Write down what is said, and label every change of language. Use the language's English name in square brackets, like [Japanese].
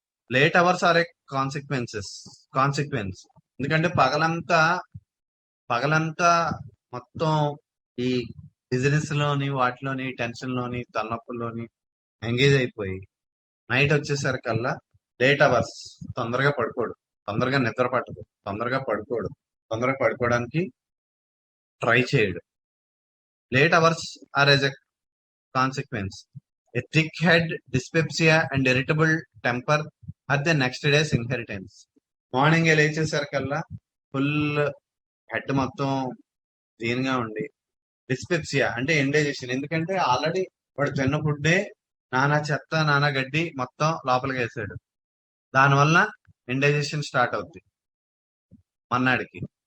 [English] Late hours are a consequence. [Telugu] ఎందుకంటే పగలంతా మొత్తం ఈ బిజినెస్ లోని వాటిలోని టెన్షన్ లోని తలనొప్పుల్లోని ఎంగేజ్ అయిపోయి నైట్ వచ్చేసరికల్లా లేట్ అవర్స్, తొందరగా పడుకోడు, తొందరగా నిద్ర పట్టదు, తొందరగా పడుకోవడానికి ట్రై చేయడు. [English] Late hours are as a consequence. A thick head, dyspepsia and irritable temper are the next day's inheritance. [Telugu] Morning లేచేసరికల్లా full head మొత్తం దీనిగా ఉండి, డిస్పెప్సియా అంటే ఇండైజెషన్. ఎందుకంటే ఆల్రెడీ వాడు తిన్న ఫుడ్డే నానా చెత్త, నానా గడ్డి మొత్తం లోపలికి వేసాడు. దానివల్ల ఇండైజెషన్ స్టార్ట్ అవుద్ది మన్నాడికి.